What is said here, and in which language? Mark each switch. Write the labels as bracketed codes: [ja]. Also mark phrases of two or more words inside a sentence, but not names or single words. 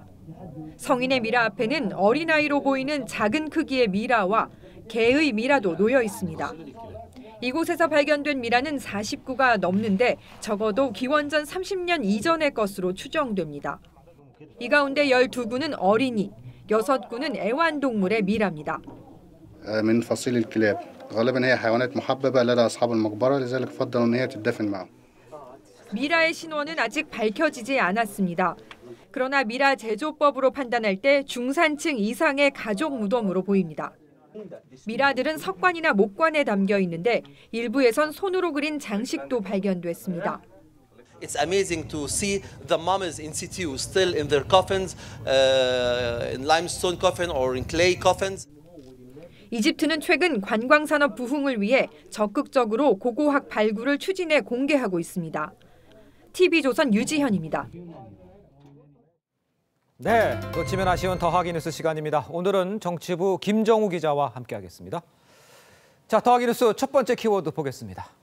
[ko] 성인의 미라 앞에는 어린아이로 보이는 작은 크기의 미라와 개의 미라도 놓여 있습니다. 이곳에서 발견된 미라는 40구가 넘는데 적어도 기원전 30년 이전의 것으로 추정됩니다. 이 가운데 12구는 어린이, 6구는 애완동물의 미라입니다. [ar] من فصيل الكلاب غالبا هي حيوانات محببة لدى أصحاب المقبرة لذلك فضلوا أن هي تدفن معهم. [ko] 미라의 신원은 아직 밝혀지지 않았습니다. 그러나 미라 제조법으로 판단할 때 중산층 이상의 가족 무덤으로 보입니다. 미라들은 석관이나 목관에 담겨 있는데 일부에선 손으로 그린 장식도 발견됐습니다. [en] It's amazing to see the mummies in situ still in their coffins, in limestone coffin or in clay coffins. [ko] 이집트는 최근 관광산업 부흥을 위해 적극적으로 고고학 발굴을 추진해 공개하고 있습니다. TV조선 유지현입니다. 네, 놓치면 아쉬운 더하기 뉴스 시간입니다. 오늘은 정치부 김정우 기자와 함께하겠습니다. 자, 더하기 뉴스 첫 번째 키워드 보겠습니다.